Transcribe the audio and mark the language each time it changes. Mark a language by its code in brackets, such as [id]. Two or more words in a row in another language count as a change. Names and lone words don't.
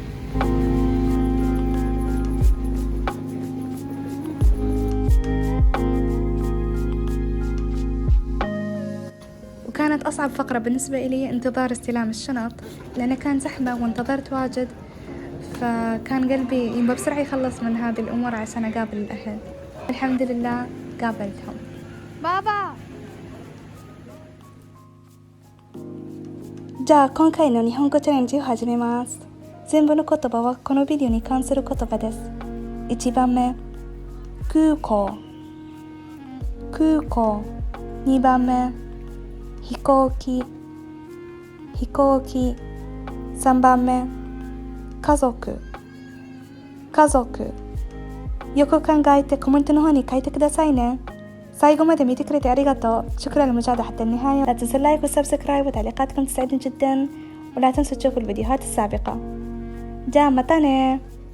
[ar] وكانت أصعب فقرة بالنسبة إلي انتظار استلام الشنط، لأنه كان زحمة وانتظرت واجد، فكان قلبي يبغى بسرعة يخلص من هذه الأمور عشان أقابل الأهل. الحمد لله قابلتهم. بابا [ja] じゃあ今回の日本語チャレンジを始めます。全部の言葉はこのビデオに関する言葉です。1番目、空港、空港。2番目、飛行機、飛行機。3番目、家族、家族。よく考えてコメントの方に書いてくださいね。最後まで見てくれてありがとう. [ar] شكرا للمشاهدة حتى النهاية. لا تنسوا اللايك والسبسكرايب وتعليقاتكم تساعدني جدا، ولا تنسوا تشوفوا الفيديوهات السابقة. جاء متى